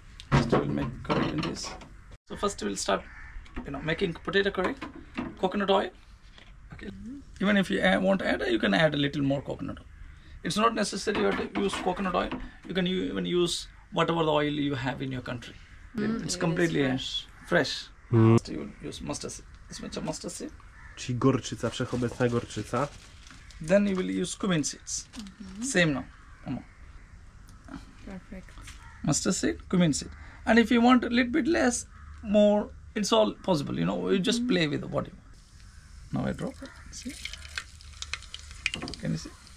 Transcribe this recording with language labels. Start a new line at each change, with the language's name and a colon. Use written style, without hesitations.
English: First we'll make curry in this. So first we'll start, making potato curry. Coconut oil. Okay. Even if you want to add, you can add a little more coconut oil. It's not necessary you have to use coconut oil. You can even use whatever the oil you have in your country. It's completely fresh. So you use mustard seed. This much of mustard seed.
Polish: Czyli gorczyca, wszechobecna gorczyca.
English: Then you will use cumin seeds. Same now. Perfect. Mustard seed, cumin seed. And if you want a little bit less, more, it's all possible. You just play with what you want. Now I drop it. See? Can you see?